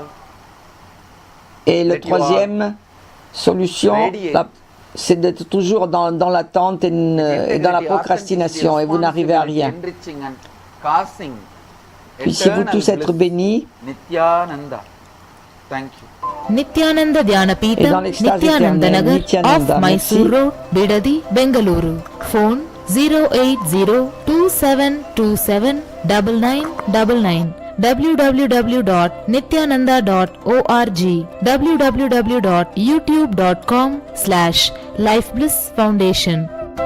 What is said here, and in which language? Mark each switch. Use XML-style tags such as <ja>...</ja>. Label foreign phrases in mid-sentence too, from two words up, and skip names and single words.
<fr>Et le</fr> <en>Let you all</en> <fr>troisième solution,</fr> <en>radiate</en> <fr>c'est d'être toujours dans l'attente et dans la procrastination et vous n'arrivez à rien.</fr> <en>Enriching and causing</en> <fr>Puissiez-vous</fr> <en>eternal</en> <fr>tous être</fr> <en>bliss.</en> <fr>bénis.</fr> <en>Nityananda. Thank you.</en> <kn>ನಿತ್ಯಾನಂದ ಧ್ಯಾನಪೀಠ</kn> <fr>Et dans l'extase</fr> <kn>ನಿತ್ಯಾನಂದ</kn> <fr>éternelle,</fr> <kn>ನಗರ್ Nityananda,</kn> <en>off Mysore Road Bidadi Bengaluru phone 08027279999 www.nityananda.org www.youtube.com/lifeblissfoundation</en>